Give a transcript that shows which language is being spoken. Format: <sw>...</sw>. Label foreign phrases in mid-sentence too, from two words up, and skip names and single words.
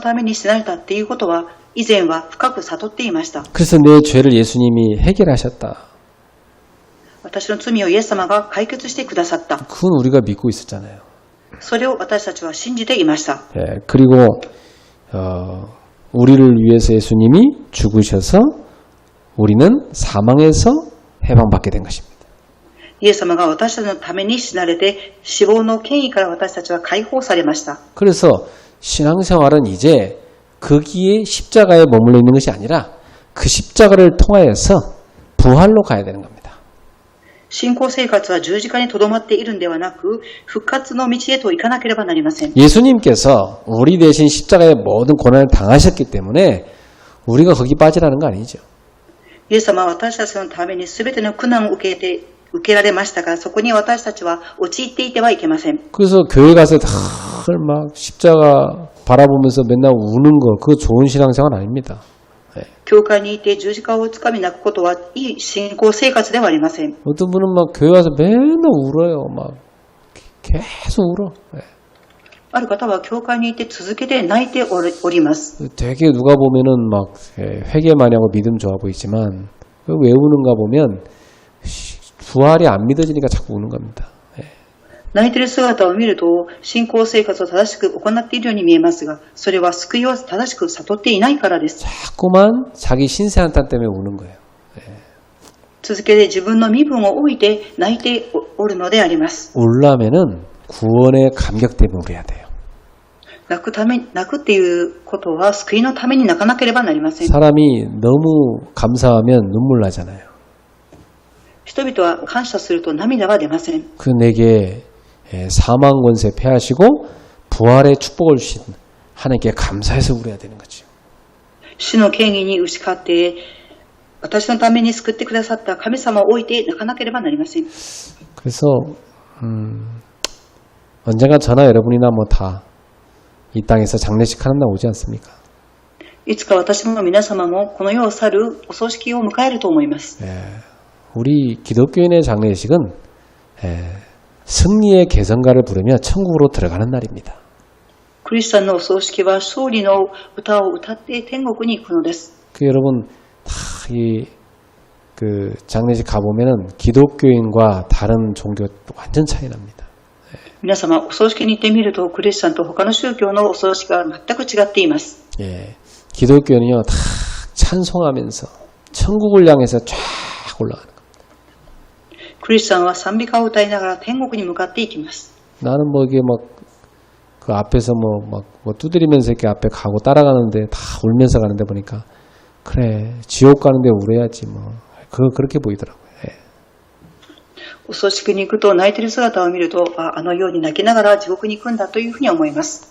<ja>イエス様が私のために死なれたっていうことは以前は深く悟っていました。</ja> <ko>그래서 내 죄를 예수님이 해결하셨다.</ko> <ja>私の罪をイエス様が解決してくださった。</ja> <ko>그건 우리가 믿고 있었잖아요.</ko> <ja>それを私たちは信じていました。</ja> <ko>예, 그리고 우리를 위해서 예수님이 죽으셔서 우리는 사망에서 해방받게 된 것입니다.</ko> <ja>イエス様が私たちのために死なれて、死亡の権威から私たちは解放されました。</ja> <ko>그래서 신앙생활은 이제 거기에 십자가에 머물러 있는 것이 아니라 그 십자가를 통하여서 부활로 가야 되는 겁니다.</ko> <ja>信仰生活は十字架にとどまっているんではなく、復活の道へと行かなければなりません。</ja> <ko>예수님께서 우리 대신 십자가의 모든 고난을 당하셨기 때문에 우리가 거기 빠지라는 거 아니죠.</ko> <ja>イエス様は私たちのために全ての苦難を受けられましたが、そこに私たちは陥っていてはいけません。</ja> <ko>그래서 교회 가서 다 막 십자가 바라보면서 맨날 우는 거, 그거 좋은 신앙생활 아닙니다.</ko> <ja>教会にいて十字架をつかみ泣くことはいい信仰生活ではありません。</ja> <ko>어떤 분은 막 교회 와서 맨날 울어요. 막 계속 울어.</ko> <ja>ある方は教会にいて続けて泣いております。</ja> <ko>되게 누가 보면은 막 회개 많이 하고 믿음 좋아 보이지만 왜 우는가 보면 부활이 안 믿어지니까 자꾸 우는 겁니다.</ko> <ja>泣いている姿を見ると信仰生活を正しく行っているように見えますが、それは救いを正しく悟っていないからです。</ja> <ko>자꾸만 자기 신세 한탄 때문에 우는 거예요.</ko> <ja>続けて自分の身分を置いて泣いておるのであります。</ja> <ko>울라면은 구원의 감격 때문에 울어야 돼요.</ko> <ja>泣くっていうことは救いのために泣かなければなりません。</ja> <ko>사람이 너무 감사하면 눈물 나잖아요.</ko> <ja>人々は感謝すると涙が出ません。</ja> <ko>그 내게 사망 권세 패하시고 부활의 축복을 주신 하나님께 감사해서 울어야 되는 거죠.</ko> <ja>死の権威に打ち勝って私のために救ってくださった神様を置いて泣かなければなりません。</ja> <ko>그래서 언젠가 저나 여러분이나 뭐 다 이 땅에서 장례식 하는 날 오지 않습니까?</ko> <ja>いつか私も皆様もこの世を去るお葬式を迎えると思います。</ja> <ko>우리 기독교인의 장례식은 승리의 개성가를 부르며 천국으로 들어가는 날입니다.</ko> <ja>クリスチャンのお葬式は勝利の歌を歌って天国に行くのです。</ja> <ko>그 여러분 다 그 장례식 가보면은 기독교인과 다른 종교 완전 차이 납니다.</ko> <ja>皆様お葬式に行ってみるとクリスチャンと他の宗教のお葬式が全く違っています。</ja> <ko>기독교는요 다 찬송하면서 천국을 향해서 쫙 올라가는 거예요.</ko> <ja>クリスチャンは賛美歌を歌いながら天国に向かっていきます。</ja> <ko>나는 뭐 이게 막 그 앞에서 뭐 두드리면서 이렇게 앞에 가고 따라가는데 다 울면서 가는데 보니까 그래 지옥 가는데 울어야지 뭐 그렇게 보이더라고요.</ko> <ja>お葬式に行くと泣いている姿を見るとあのように泣きながら地獄に行くんだというふうに思います。</ja>